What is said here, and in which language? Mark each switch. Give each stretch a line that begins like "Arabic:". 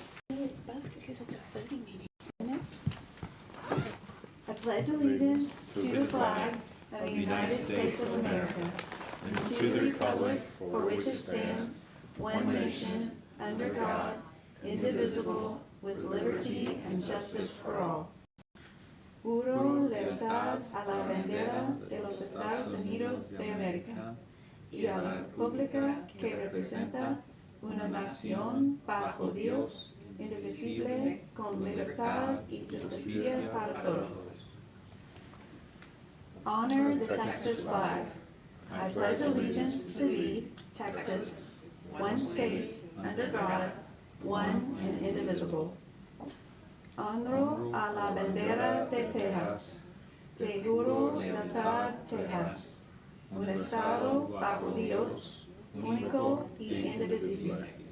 English: It's both because it's a voting meeting, isn't it? I pledge allegiance to the flag of the United States of America and to the republic for which it stands, one nation, under God, indivisible, with liberty and justice for all.
Spanish: Juro lealtad a la bandera de los Estados Unidos de América y a la república que representa una nación bajo Dios, indivisible, con libertad y justicia para todos.
English: Honor the Texas flag. I pledge allegiance to thee, Texas, one state, under God, one and indivisible.
Spanish: Honro a la bandera de Texas. Te juro lealtad, Texas. Un estado bajo Dios, único y indivisible.